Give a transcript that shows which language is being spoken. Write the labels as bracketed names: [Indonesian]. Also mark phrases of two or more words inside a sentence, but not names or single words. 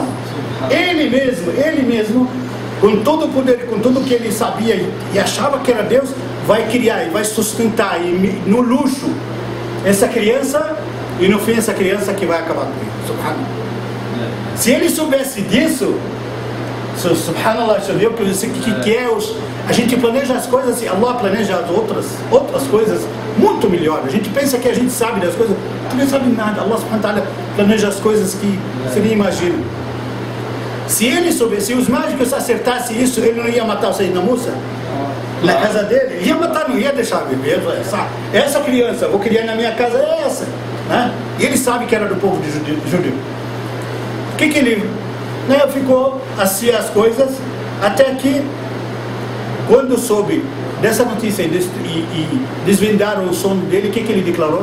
[Portuguese] Ele mesmo, com todo o poder, com tudo que ele sabia e achava que era Deus, vai criar e vai sustentar no luxo essa criança, e no fim essa criança que vai acabar com ele. Subhanallah. Se ele soubesse disso, subhanallah, você viu que é a gente planeja as coisas e Allah planeja as outras coisas muito melhor. A gente pensa que a gente sabe das coisas, a gente não sabe nada. Allah [Arabic] سبحانه وتعالى [Portuguese] planeja as coisas que você nem imagina. Se ele soubesse, se os mágicos acertassem isso, ele não ia matar o Sayyidina Musa na casa dele, ia matar, não ia deixar viver. Essa criança, vou criar na minha casa, é essa, né? E ele sabe que era do povo de judeu. O que ele ficou assim as coisas, até que quando soube dessa notícia e desvendaram o sono dele, o que ele declarou?